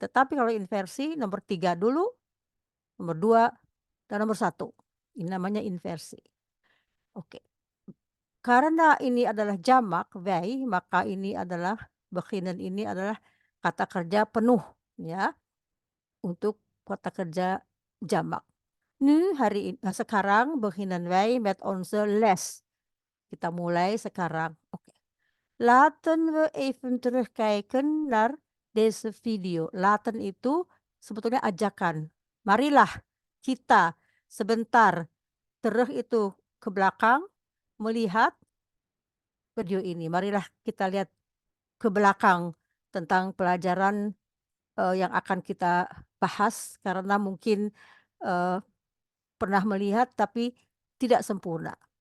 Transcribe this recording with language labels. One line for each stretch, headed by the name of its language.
Indonesian: Tetapi kalau inversi nomor 3 dulu, nomor 2 dan nomor 1. Ini namanya inversi. Oke. Karena ini adalah jamak, wij, maka ini adalah beginnen, ini adalah kata kerja penuh ya. Untuk kata kerja jamak. Sekarang
Dutch: beginnen wij met onze les.
Indonesian: Kita mulai sekarang. Oke.
Dutch: Laten we even terugkijken naar deze video.
Indonesian: Laten itu sebetulnya ajakan. Marilah kita sebentar terus itu ke belakang melihat video ini. Marilah kita lihat ke belakang tentang pelajaran yang akan kita bahas, karena mungkin pernah melihat tapi tidak sempurna.